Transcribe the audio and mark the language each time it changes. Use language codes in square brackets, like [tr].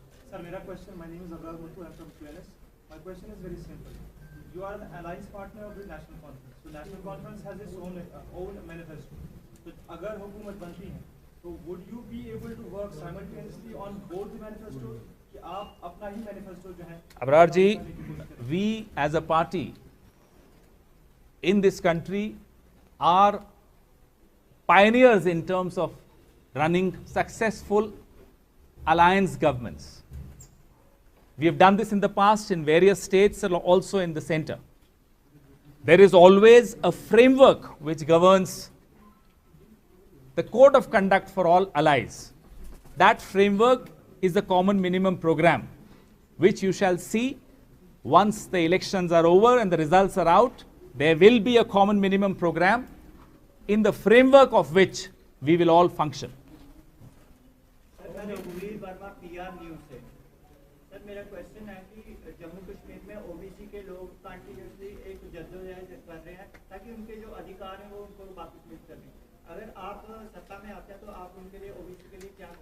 [hi] Sir, मेरा question, [en] My name is Abrar Muttu, I am from QNS। My question is very simple. You are an alliance partner of the National Conference, so National Conference has its own manifesto. [hi] तो अगर हुकूमत बनती है, तो [en] would you be able to work simultaneously on both the manifesto, [hi] कि आप अपना ही manifesto जो है? [en] Abrar ji, we as a party in this country are pioneers in terms of running successful alliance governments. We have done this in the past in various states and also in the center. There is always a framework which governs the code of conduct for all allies. That framework is the common minimum program, which you shall see once the elections are over and the results are out. There will be a common minimum program in the framework of which we will all function. [hi] Sir रघुवीर Verma PR news से। Sir मेरा question है कि जम्मू कश्मीर में OBC के लोग continuously एक जद्दोजहद कर रहे हैं ताकि उनके जो अधिकार हैं वो उनको वापस मिल सकें। अगर आप सत्ता में आते हैं तो आप उनके लिए OBC के लिए क्या?